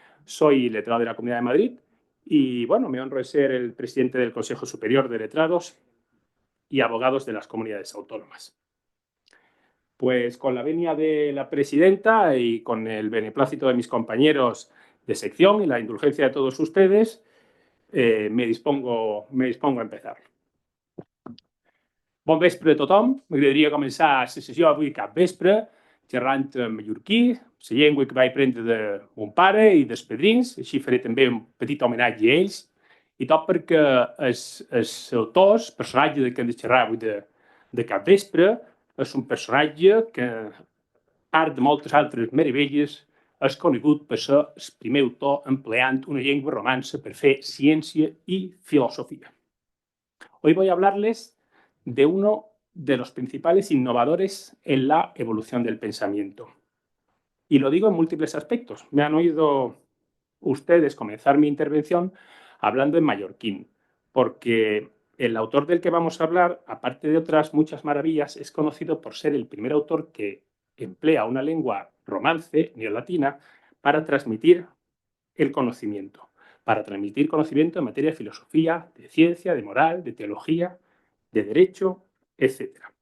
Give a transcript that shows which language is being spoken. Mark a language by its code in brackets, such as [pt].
[es] Soy letrado de la Comunidad de Madrid y, bueno, me honro de ser el presidente del Consejo Superior de Letrados y Abogados de las Comunidades Autónomas. Pues con la venia de la presidenta y con el beneplácito de mis compañeros de sección y la indulgencia de todos ustedes, me dispongo a empezar. [ca] Bon vespre a tothom. M'agradaria començar la sessió avui cap vespre xerrant en mallorquí, la llengua que vaig aprendre de mon pare i dels padrins. Així faré també un petit homenatge a ells. I tot perquè els autors, personatge que hem de xerrar avui de cap vespre, és un personatge que, a part de moltes altres meravelles, és conegut per ser el primer autor empleant una llengua romança per fer ciència i filosofia. [es] Hoy voy a hablarles de uno de los principales innovadores en la evolución del pensamiento. Y lo digo en múltiples aspectos. Me han oído ustedes comenzar mi intervención hablando en mallorquín, porque el autor del que vamos a hablar, aparte de otras muchas maravillas, es conocido por ser el primer autor que emplea una lengua romance neolatina para transmitir el conocimiento, en materia de filosofía, de ciencia, de moral, de teología, de derecho, etc.